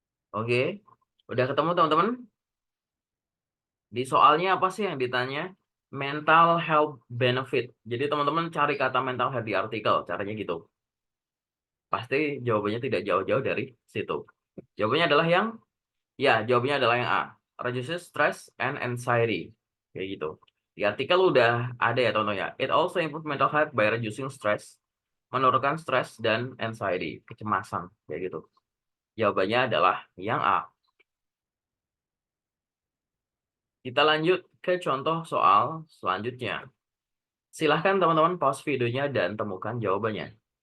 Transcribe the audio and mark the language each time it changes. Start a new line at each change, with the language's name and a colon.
Indonesian: Oke. Udah ketemu teman-teman? Di soalnya apa sih yang ditanya?
English: Mental health benefit.
Indonesian: Jadi teman-teman cari kata mental health di artikel. Caranya gitu. Pasti jawabannya tidak jauh-jauh dari situ. Jawabannya adalah yang jawabannya adalah yang A.
English: Reduces stress and anxiety.
Indonesian: Kayak gitu. Di artikel udah ada ya contohnya.
English: It also improve mental health by reducing stress.
Indonesian: Menurunkan stres dan anxiety, kecemasan kayak gitu. Jawabannya adalah yang A. Kita lanjut ke contoh soal selanjutnya. Silahkan teman-teman pause videonya dan temukan jawabannya.